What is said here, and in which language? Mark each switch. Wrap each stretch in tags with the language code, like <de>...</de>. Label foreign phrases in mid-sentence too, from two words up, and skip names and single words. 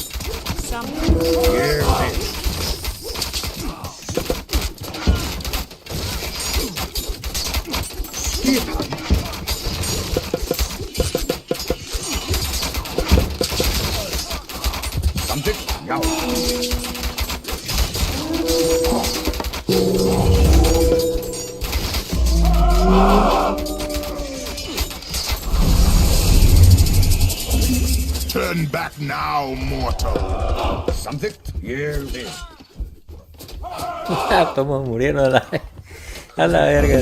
<is>Samþykkt. Ég vil. Skipan. Samþykkt, já.</is> <en>Turn back now, mortal.</en> <is>Samþykkt, ég vil.</is> <es>Estamos muriendo a la verga.</es>